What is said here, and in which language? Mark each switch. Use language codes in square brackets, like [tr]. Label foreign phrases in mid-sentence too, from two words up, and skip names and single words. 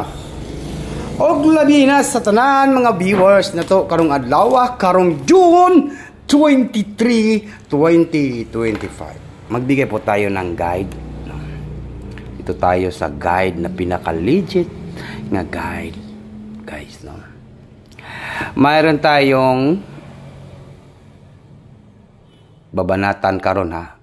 [ceb] Og labi na sa tanan mga viewers na to karong adlaw karong June 23, 2025. [tl] Magbigay po tayo ng guide. Ito tayo sa guide na pinaka-legit nga guide, guys, no. Mayroon tayong babanatan karon, ha.